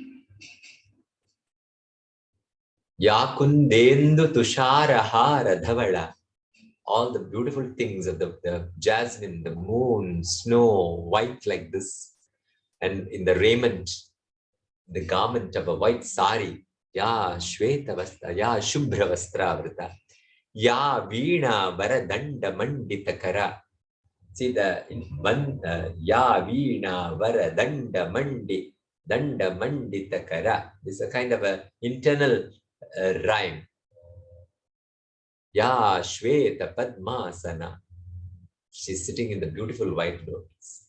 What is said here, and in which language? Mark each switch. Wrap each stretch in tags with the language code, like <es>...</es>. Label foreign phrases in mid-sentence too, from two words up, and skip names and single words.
<sa>याकुन्देन्दु तुषार हार धवला.</sa> <en>All the beautiful things of the jasmine, the moon, snow, white like this. And in the raiment, the garment of a white sari,</en> <sa>या श्वेत वस्त्र, या शुभ्र वस्त्र वृता, या वीणा वरदण्ड मण्डितकरा.</sa> <en>See the</en> <sa>या वीणा वरदण्ड मण्डितकरा.</sa> <en>This is a kind of a internal rhyme.</en> <sa>या श्वेत पद्मासना.</sa> <en>She's sitting in the beautiful white lotus.</en>